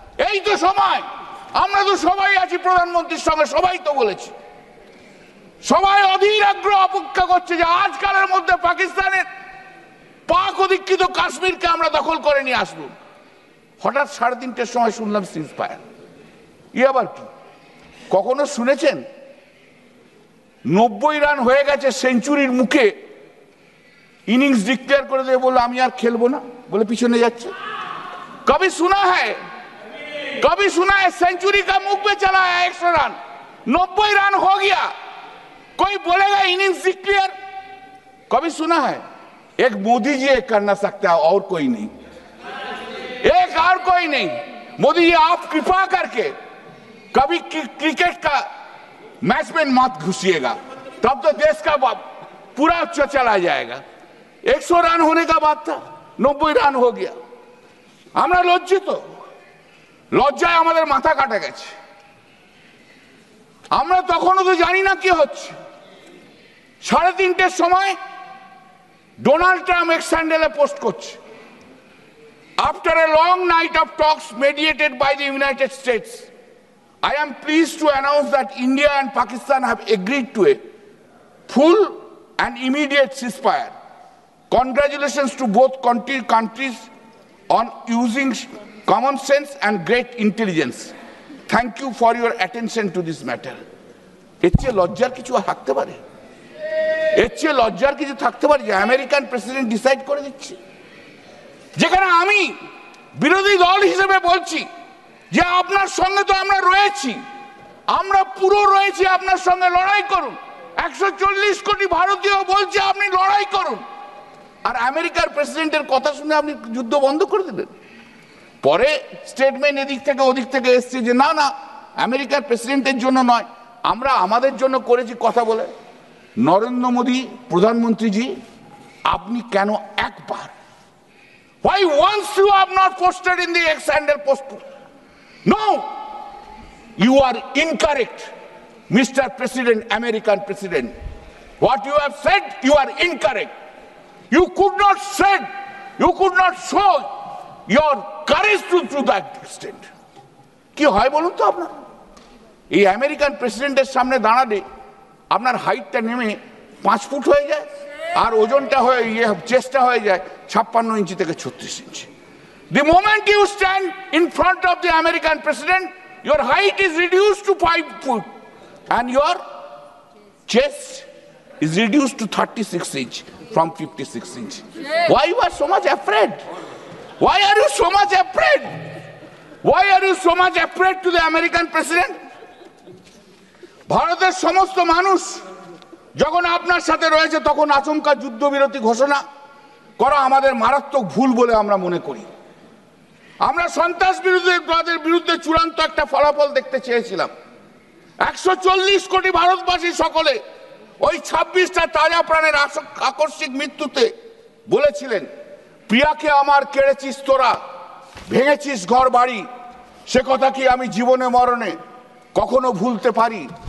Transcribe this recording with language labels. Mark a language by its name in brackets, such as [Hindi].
[Bangla] এই তো সময়, আমরা তো সবাই আছি প্রধানমন্ত্রীর সঙ্গে, সবাই তো বলেছি, সবাই অধীর আগ্রহ অপেক্ষা করছে যে আজকালের মধ্যে পাকিস্তানের পাক অধিকৃত কাশ্মীরকে আমরা দখল করে নিয়ে আসবো। হঠাৎ 3:30টার সময় শুনলাম সিজ ফায়ার। আবার কি? কখনো শুনেছেন 90 রান হয়ে গেছে, সেঞ্চুরির মুখে ইনিংস ডিক্লেয়ার করে দিয়ে বললো আমি আর খেলবো না, বলে পিছনে যাচ্ছে? [Hindi] কবি শোনা হ্যায়, कभी सुना है सेंचुरी का मुख पे चला है 100 रन, 90 रन हो गया, कोई बोलेगा इनिंग्स डिक्लेयर? कभी सुना है? एक मोदी जी एक करना सकता है और कोई नहीं, एक और कोई नहीं। मोदी जी आप कृपा करके कभी क्रिकेट का मैच में मत घुसिएगा, तब तो देश का पूरा चला जाएगा। 100 रन होने का बात था, 90 रन हो गया। [Bangla] আমরা লজ্জিত, লজ্জায় আমাদের মাথা কাটা গেছে। আমরা তখনও তো জানি না কি হচ্ছে। 3:30টার সময় ডোনাল্ড ট্রাম্প এক স্যান্ডেলে পোস্ট করছে, [English] After a long night of talks mediated by the United States, I am pleased to announce that India and Pakistan have agreed to a full an immediate ceasefire. Congratulations to both countries on using common sense and great intelligence. Thank you for your attention to this matter. [Bangla] এর চেয়ে লজ্জার কিছু থাকতে পারে? এর চেয়ে লজ্জার কিছু থাকতে পারে যে আমেরিকান প্রেসিডেন্ট ডিসাইড করে দিচ্ছে? যেখানে আমি বিরোধী দল হিসেবে বলছি যে আপনার সঙ্গে তো আমরা রয়েছি, আমরা পুরো রয়েছি, আপনার সঙ্গে লড়াই করুন। 140 কোটি ভারতীয় বলছে আপনি লড়াই করুন, আর আমেরিকার প্রেসিডেন্টের কথা শুনে আপনি যুদ্ধ বন্ধ করে দিলেন। পরে স্টেটমেন্ট এদিক থেকে ওদিক থেকে এসছে যে না না, আমেরিকার প্রেসিডেন্টের জন্য নয়, আমরা আমাদের জন্য করেছি কথা বলে। [English] নরেন্দ্র মোদী প্রধানমন্ত্রীজি, [Bangla] আপনি কেন একবার, [English] why once you have not posted in the X-handle post? No, you are incorrect, Mr. President, American President. What you have said, you are incorrect. You could not say, you could not show your courage to that extent. [Bangla] কি হয় বলুন তো আপনার? এই American প্রেসিডেন্টের সামনে দাঁড়ালে আপনার হাইটটা নেমে 5 ফুট হয়ে যায়, আর ওজনটা হয়ে চেস্টটা হয়ে যায় 56 ইঞ্চি থেকে 36 ইঞ্চি। [English] The moment you stand in front of the American president, your height is reduced to 5 foot and your chest is reduced to 36 inch from 56 inch. Why you are so much afraid? Why are you so much afraid? Why are you so much afraid to the American president? [Bangla] ভারতের সমস্ত মানুষ যখন আপনার সাথে রয়েছে তখন আচমকা যুদ্ধবিরতি ঘোষণা করা আমাদের মারাত্মক ভুল বলে আমরা মনে করি। আমরা সন্ত্রাসবাদের বিরুদ্ধে চূড়ান্ত একটা ফলাফল দেখতে চেয়েছিলাম। 140 কোটি ভারতবাসী সকলে ওই 26টা তাজা প্রাণের আকস্মিক মৃত্যুতে বলেছিলেন, প্রিয়াকে আমার কেড়েছিস তোরা, ভেঙেছিস ঘর বাড়ি, সে কথা কি আমি জীবনে মরণে কখনো ভুলতে পারি?